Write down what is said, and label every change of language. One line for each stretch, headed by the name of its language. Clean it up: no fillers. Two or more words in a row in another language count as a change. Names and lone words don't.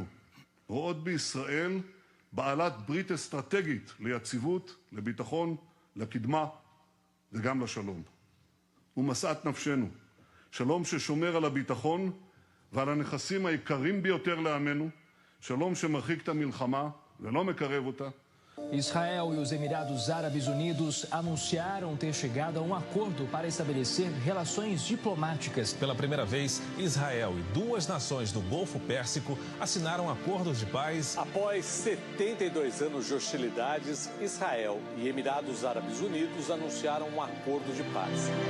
Hebrew: רואות בישראל בעלת ברית אסטרטגית ליציבות, לביטחון, לקדמה וגם לשלום. ומשאת נפשנו, שלום ששומר על הביטחון ועל הנכסים העיקריים ביותר לעמנו, שלום שמרחיק את המלחמה ולא מקרב אותה.
Portuguese: Israel e os Emirados Árabes Unidos anunciaram ter chegado a um acordo para estabelecer relações diplomáticas. Pela primeira vez, Israel e duas nações do Golfo Pérsico assinaram acordos de paz. Após 72 anos de hostilidades, Israel e Emirados Árabes Unidos anunciaram um acordo de paz.